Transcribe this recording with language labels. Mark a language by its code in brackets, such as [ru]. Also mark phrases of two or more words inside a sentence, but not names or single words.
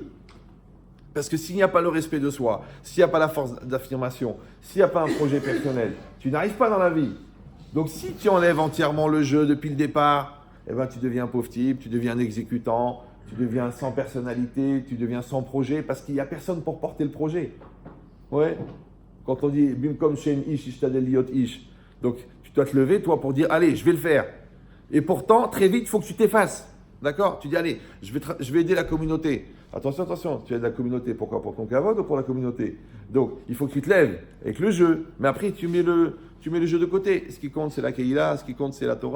[fr] Parce que s'il n'y a pas le respect de soi, s'il n'y a pas la force d'affirmation, s'il n'y a pas un projet personnel, tu n'arrives pas dans la vie. Donc si tu enlèves entièrement le jeu depuis le départ, tu deviens un pauvre type, tu deviens un exécutant, tu deviens sans personnalité, tu deviens sans projet, parce qu'il n'y a personne pour porter le projet. Quand on dit « [he] במקום שאין איש השתדל להיות איש », [fr] donc tu dois te lever, toi, pour dire « Allez, je vais le faire ». Et pourtant, très vite, il faut que tu t'effaces. D'accord? Tu dis « Allez, je vais aider la communauté ». Attention, tu aides la communauté. Pourquoi? Pour ton kavod ou pour la communauté? Donc, il faut que tu te lèves avec le jeu. Mais après, tu mets le jeu de côté. Ce qui compte, c'est la Keïla. Ce qui compte, c'est la Torah.